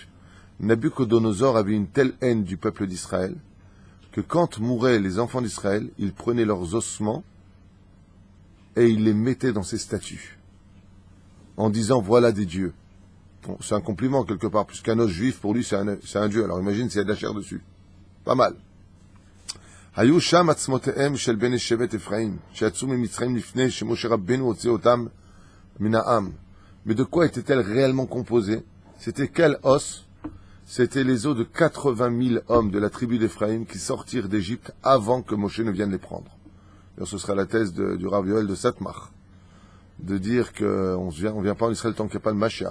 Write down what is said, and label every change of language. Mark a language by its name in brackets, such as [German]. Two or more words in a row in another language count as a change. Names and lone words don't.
[French] Nabucodonosor avait une telle haine du peuple d'Israël que quand mouraient les enfants d'Israël, il prenait leurs ossements et il les mettait dans ses statues, en disant voilà des dieux. Bon, c'est un compliment quelque part, puisqu'un os juif pour lui c'est un dieu. Alors imagine s'il y a de la chair dessus. Pas mal. [Hebrew] היו שם עצמותיהם של בני שבט אפרים, שיצאו ממצרים לפני שמשה רבנו הוציא אותם מן העם. [French] Mais de quoi était-elle réellement composée? C'était quel os? C'était les os de 80 000 hommes de la tribu d'Éphraïm qui sortirent d'Égypte avant que Moshe ne vienne les prendre. Alors, ce sera la thèse du Rav Yoel de Satmar, de dire qu'on ne vient pas en Israël tant qu'il n'y a pas le Mashiach.